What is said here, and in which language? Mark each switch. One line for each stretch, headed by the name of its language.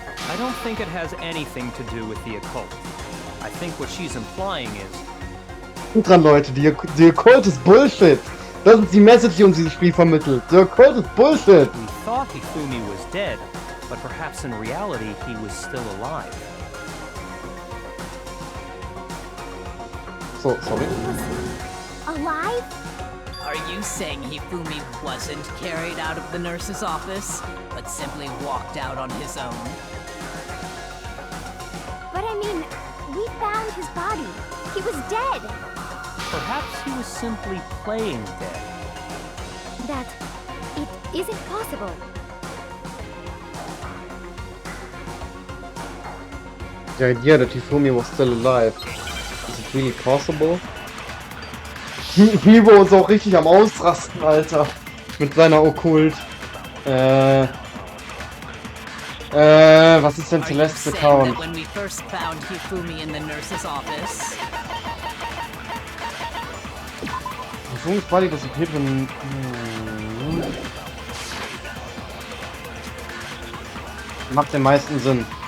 English: I don't think it has anything to do with the occult. I think what she's implying is...
German: Dran, Leute, die Occult ist Bullshit. Das ist die Message, die uns dieses Spiel vermittelt. The Occult ist Bullshit.
English: We thought Hifumi was dead, but perhaps in reality he was still alive. So, sorry. Alive? Are you saying Hifumi wasn't carried out of the nurse's office, but simply walked out on his own? But I mean, we found his body. He was dead. Perhaps he was simply playing dead. That... it isn't possible. The idea that Hifumi was still alive. Is it really possible?
German: Hibo ist auch richtig am Ausrasten, Alter. Mit seiner Okkult. Was ist denn Celeste's Account?
English: When we first found Hifumi in the nurse's office. Hifumi's body disappeared when...
German: Macht den meisten Sinn.